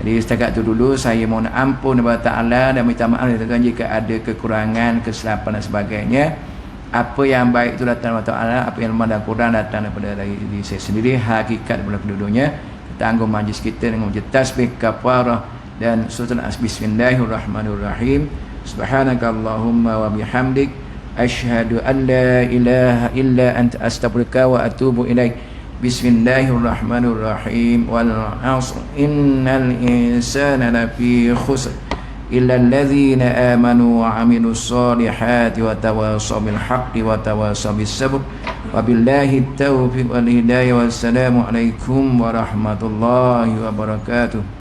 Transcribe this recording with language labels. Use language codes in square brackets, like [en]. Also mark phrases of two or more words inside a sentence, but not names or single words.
[ms] Jadi setakat itu dulu saya mohon ampun kepada Ta'ala dan minta maaf jika ada kekurangan, kesilapan dan sebagainya. Apa yang baik itu datang daripada Ta'ala, apa yang lemah dan kurang datang daripada diri saya sendiri. Hakikat daripada penduduknya. Kita anggap majlis kita dengan wujud tasbih, kafarah dan sultan bismillahirrahmanirrahim. [ar] سبحانك اللهم وبحمدك أشهد أن لا إله إلا أنت أستغفرك وأتوب إليك. بسم الله الرحمن الرحيم. والعصر إن الإنسان لفي خسر إلا الذين آمنوا وعملوا الصالحات وتواصوا بالحق وتواصوا بالصبر. وبالله التوفيق والهداية. والسلام عليكم ورحمة الله وبركاته.